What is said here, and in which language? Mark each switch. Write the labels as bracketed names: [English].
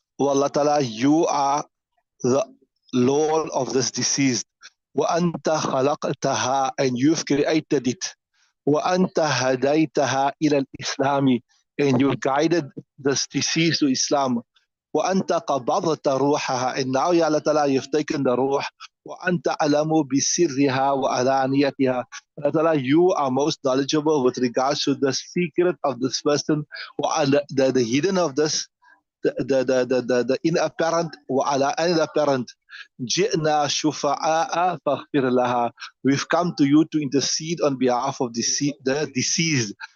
[English] O Allah ta'ala, you are the Lord of this deceased. [Arabic] Wa anta khalaqtaha, [English] and you've created it. [Arabic] وأنت هديتها إلى الإسلام, [English] and you guided this deceased to Islam. [Arabic] وأنت قبضت روحها, [English] and now Ya Allah Ta'ala, you've taken the ruh. [Arabic] وأنت أعلم بسرها وعلانيتها. [English] Allah Ta'ala, you are most knowledgeable with regards to the secret of this person, the hidden of this, the inapparent [Arabic] وعلى [English] apparent. [Arabic] جئنا شفعاء فاغفر لها. [English] We've come to you to intercede on behalf of the deceased.